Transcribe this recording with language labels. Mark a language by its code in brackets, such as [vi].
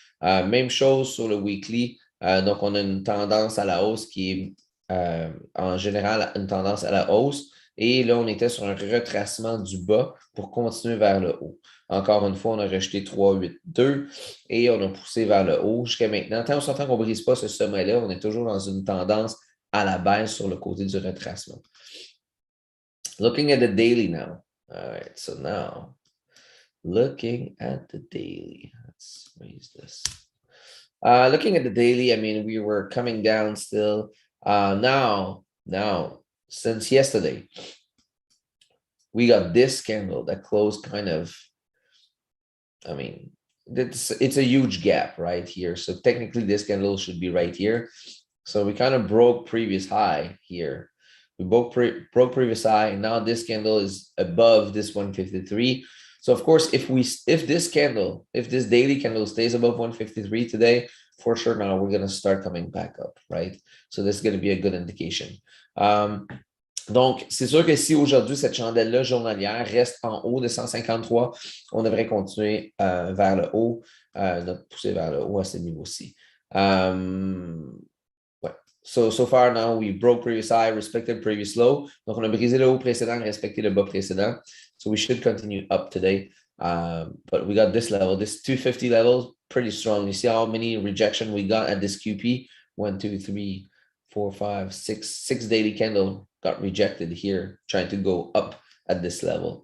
[fr] Même chose sur le weekly. Donc, on a une tendance à la hausse qui est en général une tendance à la hausse. Et là, on était sur un retracement du bas pour continuer vers le haut. Encore une fois, on a rejeté 382 et on a poussé vers le haut jusqu'à maintenant. Tant on s'entend qu'on ne brise pas ce sommet-là, on est toujours dans une tendance à la baisse sur le côté du retracement. [en] Looking at the daily now. All right, so now, looking at the daily. Let's raise this. Looking at the daily, I mean, we were coming down still. Now, since yesterday, we got this candle that closed kind of, I mean, it's a huge gap right here. So technically this candle should be right here. So we kind of broke previous high here. We broke previous high, and now this candle is above this 153. So of course, if this daily candle stays above 153 today, for sure now we're going to start coming back up, right? So this is going to be a good indication. [fr] Donc, c'est sûr que si aujourd'hui, cette chandelle-là journalière reste en haut de 153, on devrait continuer vers le haut, notre poussée vers le haut à ce niveau-ci. Ouais. [en] So far now, we broke previous high, respected previous low. [fr] Donc, on a brisé le haut précédent, respecté le bas précédent. [en] So we should continue up today. But we got this level, this 250 level, pretty strong. You see how many rejection we got at this QP? 1, 2, 3, 4, 5, 6 daily candle got rejected here, trying to go up at this level.